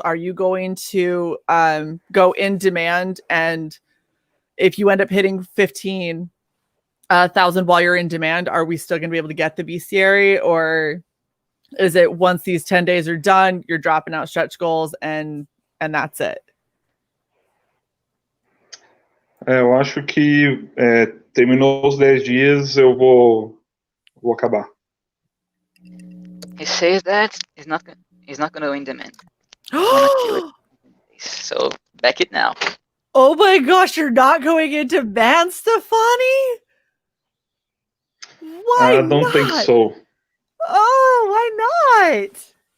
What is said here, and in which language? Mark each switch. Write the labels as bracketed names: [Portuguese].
[English] Are you going to go in demand, and if you end up hitting 15,000 while you're in demand, are we still going to be able to get the bestiary, or is it once these 10 days are done, you're dropping out stretch goals and that's it? [Portuguese] Eu acho que terminou os 10 dias, eu vou acabar. [English] He says that he's not going to go in demand. So back it now. Oh my gosh, you're not going into demand, Stefani? Why I don't think so. Oh, why not?